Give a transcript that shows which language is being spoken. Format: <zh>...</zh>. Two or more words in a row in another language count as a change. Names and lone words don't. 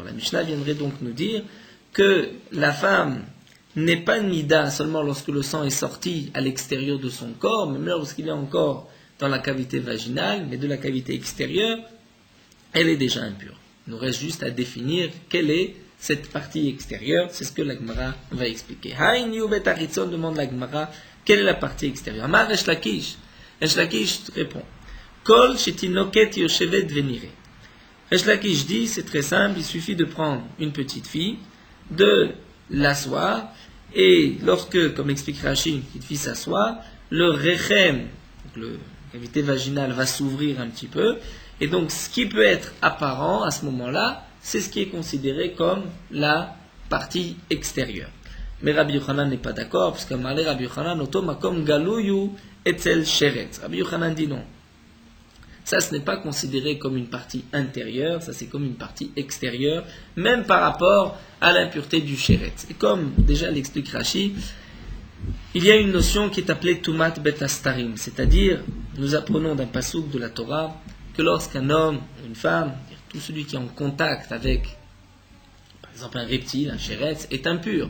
<fr>La Mishnah viendrait donc nous dire que la femme n'est pas nida seulement lorsque le sang est sorti à l'extérieur de son corps, mais même lorsqu'il est encore dans la cavité vaginale, mais de la cavité extérieure, elle est déjà impure. Il nous reste juste à définir quelle est cette partie extérieure, c'est ce que la Gemara va expliquer.</fr> <he>היינו בית החיצון,</he> <fr>demande la Gemara, quelle est la partie extérieure?</fr> <he>Amar Resh Lakish.</he> <fr>Resh Lakish répond,</fr> <he>כל שתינוקת יושבת ונראה.</he> <fr>Resh Lakish dit, c'est très simple, il suffit de prendre une petite fille, de l'asseoir, et lorsque, comme explique Rashi, une petite fille s'assoit, le rechem, la cavité vaginale va s'ouvrir un petit peu, et donc ce qui peut être apparent à ce moment-là, c'est ce qui est considéré comme la partie extérieure. Mais Rabbi Yochanan n'est pas d'accord, parce que Rabbi Yochanan,</fr> <he>אותו מקום גלוי אצל שרץ.</he> <fr>Rabbi Yochanan dit non. Ça, ce n'est pas considéré comme une partie intérieure, ça c'est comme une partie extérieure, même par rapport à l'impureté du sheretz. Et comme déjà l'explique Rashi, il y a une notion qui est appelée</fr> <he>טומאת בית הסתרים,</he> <fr>c'est-à-dire, nous apprenons d'un passouk de la Torah, que lorsqu'un homme, une femme, tout celui qui est en contact avec, par exemple un reptile, un sheretz, est impur.</fr>